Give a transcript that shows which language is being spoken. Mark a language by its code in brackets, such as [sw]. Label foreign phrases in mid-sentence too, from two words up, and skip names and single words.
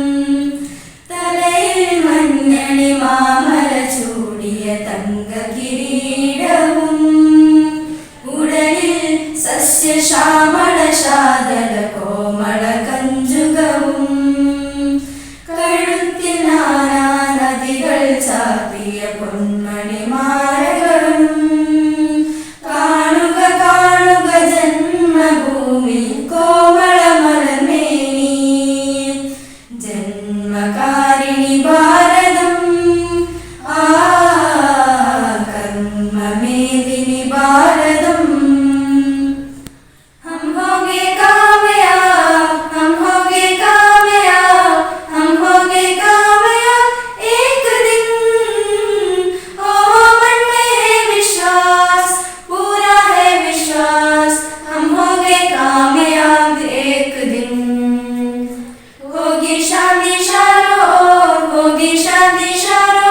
[ml] തലയിൽ മഞ്ഞണി മാമല ചൂടിയ തങ്കകിരീടവും ഉടലിൽ സസ്യശ്യാമള ശാദ്യല കോമള കഞ്ചുകവും കഴുത്തിൽ നാനാ നദികൾ ചാർത്തിയ പൊന്മണിമാലകളും കാണുക കാണുക ജന്മഭൂമി കോമളമലർമേനി ജന്മകാരിണി ഭാരതം കർമ്മമേദിനി ഭാരതം [hi] हम होंगे कामयाब हम होंगे कामयाब हम होंगे कामयाब एक दिन ओ मन में है विश्वास पूरा है विश्वास हम होंगे कामयाब एक दिन होगी शांति चारों ओर होगी शांति चारों